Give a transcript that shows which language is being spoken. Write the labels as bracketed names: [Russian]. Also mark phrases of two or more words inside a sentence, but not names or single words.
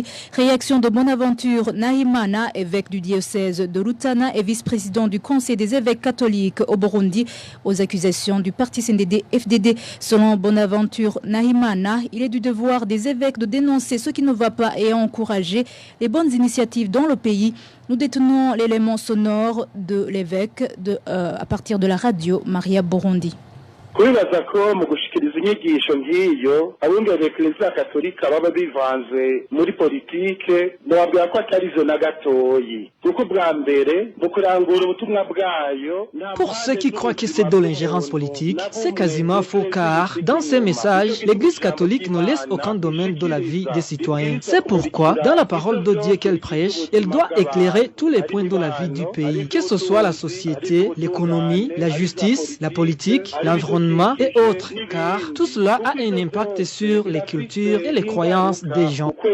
[French] Réaction de Bonaventure Nahimana, évêque du diocèse de Rutana et vice-président du Conseil des évêques catholiques au Burundi, aux accusations du parti CNDD-FDD. Selon Bonaventure Nahimana, il est du devoir des évêques de dénoncer ce qui ne va pas et encourager les bonnes initiatives dans le pays. Nous détenons l'élément sonore de l'évêque à partir de la radio Maria Burundi. [Rundi] Kubibaza ko mu gushikiriza inyigisho nk'iyo abungere Eklezia Katolika baba bivanze muri politike nobabwira ko atari zo na gatoyi kuko bwa mbere mu kurangura ubutumwa bwayo. [French] Pour ceux qui croient que c'est de l'ingérence politique, c'est quasiment faux car dans ces messages, l'Église catholique ne laisse aucun domaine de la vie des citoyens. C'est pourquoi dans la parole de Dieu qu'elle prêche, elle doit éclairer tous les points de la vie du pays, que ce soit la société, l'économie, la justice, la politique, l'environnement et autres, car tout cela a un impact sur les cultures et les croyances des gens.